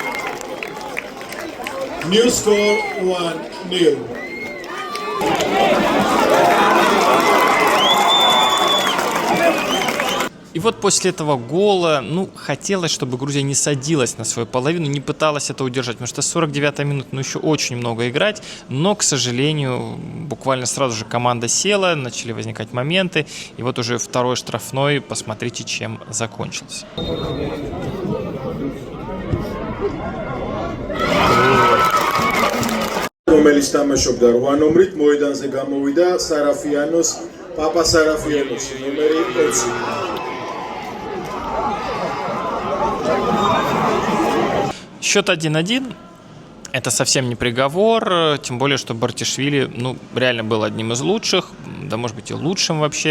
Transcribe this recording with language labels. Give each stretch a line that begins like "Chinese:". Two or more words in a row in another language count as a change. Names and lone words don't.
English: New score 1-0.
Russian: И вот после этого гола, хотелось, чтобы Грузия не садилась на свою половину, не пыталась это удержать, потому что 49-я минута, еще очень много играть, но, к сожалению, буквально сразу же команда села, начали возникать моменты, и вот уже второй штрафной, посмотрите, чем закончился.
Georgian: რომელიც თამაშობდა 8 ნომრით, მოედანზე გამოვიდა სარაფიანოს, პაპა სარაფიანოს, ნომერი 20.
Russian: Счет 1-1. Это совсем не приговор, тем более, что Бартишвили, реально был одним из лучших, да, может быть, и лучшим вообще.